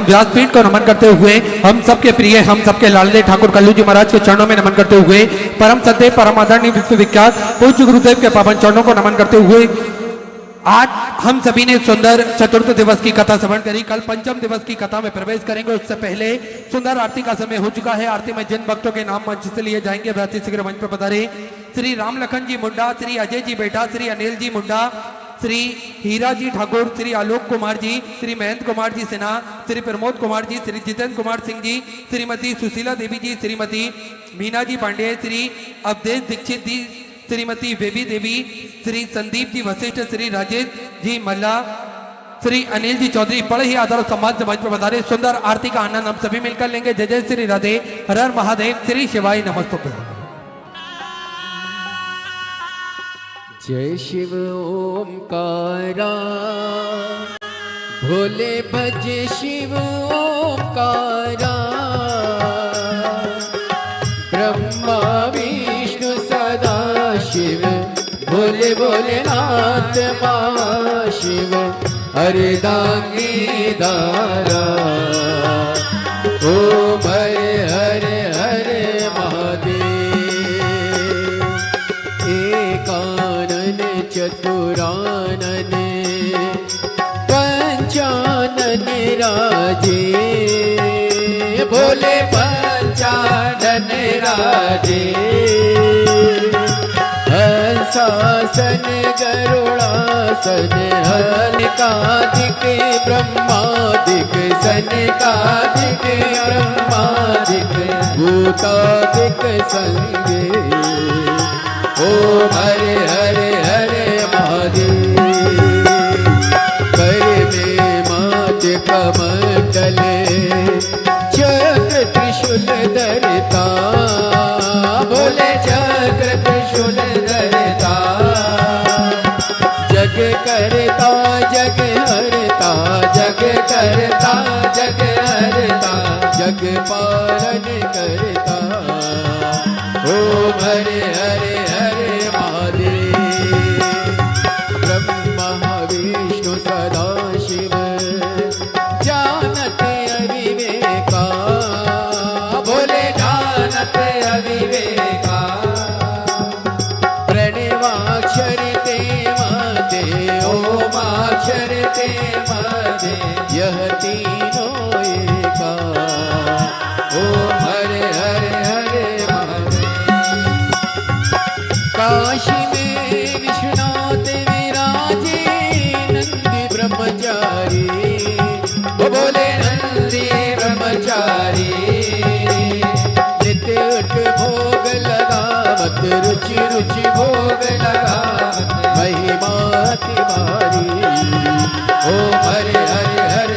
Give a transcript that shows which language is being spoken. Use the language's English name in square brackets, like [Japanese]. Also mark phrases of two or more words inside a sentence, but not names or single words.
[Hindi] व्यासपीठ को नमन करते हुए हम सबके प्रिय, हम सबके लाडले ठाकुर कल्लू जी महाराज के चरणों में नमन करते हुए, परम सत्य परम आदरणीय विश्वविख्यात पूज्य गुरुदेव के पावन चरणों को नमन करते हुए, आज हम सभी ने सुंदर चतुर्थ दिवस की कथा श्रवण करी। कल पंचम दिवस की कथा में प्रवेश करेंगे। उससे पहले सुंदर आरती का समय हो चुका है। आरती में जिन भक्तों के नाम मंच से लिए जाएंगे वे अति शीघ्र मंच पर पधारे। श्री राम लखन जी मुंडा, श्री अजय जी बेटा, श्री अनिल जी मुंडा, श्री हीरा जी ठाकुर, श्री आलोक कुमार जी, श्री महेंद्र कुमार जी सिन्हा, श्री प्रमोद कुमार जी, श्री जितेंद्र कुमार सिंह जी, श्रीमती सुशीला देवी जी, श्रीमती मीना जी पांडे, श्री अवधेश दीक्षित जी, श्रीमती बेबी देवी, श्री संदीप जी वशिष्ठ, श्री राजेश जी मल्ला, श्री अनिल जी चौधरी। बड़े ही आदर और सम्मान से मंच पर बता। सुंदर आरती का आनंद हम सभी मिलकर लेंगे। [Sanskrit] जय जय श्री राधे। हर हर महादेव। श्री शिवाय नमस्तुभ्यं। [Hindi] जय शिव ओंकारा, भोले भजे शिव ओंकारा, ब्रह्मा विष्णु सदा शिव, भोले भोलेनाथ महाशिव, हरदांगी दारा। ओम हरे हरे हरे महादेव। एकानन चतुरानन पंचानन राजे, भोले पंचानन राजे। हंसासन गरुड़ासन, हनिकादिक ब्रह्मादिक, सनिकादिक ब्रह्मादिक, भूतादिक संगे। ओम हरे हरे हरे महादेव। कर में मात कमंडल, चक्र त्रिशूल धरता, भोले चक्र त्रिशूल धरता। जग करता जग हरता, जग करता जग हरता, जग पालन करता। ओम हरे हरे हरे महादेव। ब्रह्मा विष्णु सदा शिव, जानते अविवेका, भोले जानते अविवेका। प्रणवाक्षर ते मते, ओमाक्षर ते मते, यह तीनों एका। ओम हरे हरे हरे महादेव। काशी में विश्वनाथ विराजे, नंदी ब्रह्मचारी, ओ बोले नंदी ब्रह्मचारी। नित्य उठ भोग लगावत, रुचि रुचि भोग लगावत, महिमा तुम्हारी। ओम हरे हरे